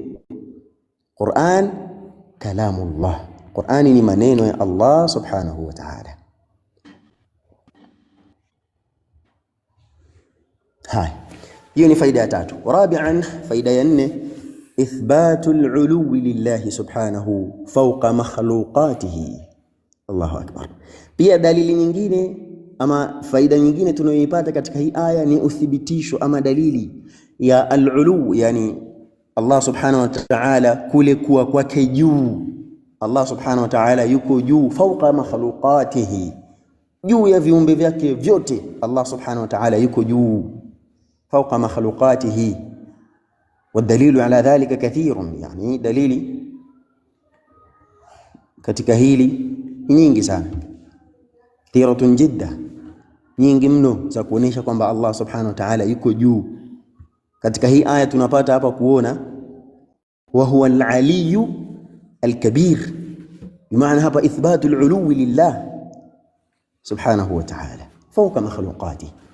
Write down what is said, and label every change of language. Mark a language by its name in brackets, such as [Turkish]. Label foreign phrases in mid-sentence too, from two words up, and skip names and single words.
[Arabic] القرآن كلام الله. [Swahili] Qur'ani ni maneno ya Allah [Arabic] سبحانه وتعالى. [Swahili] Hai, hiyo ni faida ya tatu. [Arabic] رابعا, [Swahili] faida ya nne, [Arabic] إثبات العلو لله سبحانه فوق مخلوقاته. الله أكبر. [Swahili] Pia dalili nyingine ama faida nyingine tunayoipata katika hii aya ni uthibitisho ama dalili ya al-ulu, yani Allah [Arabic] سبحانه وتعالى [Swahili] kule kuwa kwake juu. Allah [Arabic] سبحانه وتعالى [Swahili] yuko juu, [Arabic] فوق مخلوقاته, [Swahili] juu ya viumbe vyake vyote. Allah [Arabic] سبحانه وتعالى [Swahili] yuko juu [Arabic] فوق مخلوقاته. والدليل على ذلك كثير, يعني [Swahili] dalili katika hili nyingi sana, [Arabic] كثيرة جدا, [Swahili] nyingi mno za kuonesha kwamba Allah [Arabic] سبحانه وتعالى [Swahili] yuko juu. Katika hii aya tunapata hapa kuona [Arabic] وهو العلي الكبير, [Swahili] bimaana hapa [Arabic] إثبات العلو لله سبحانه وتعالى فوق مخلوقاته.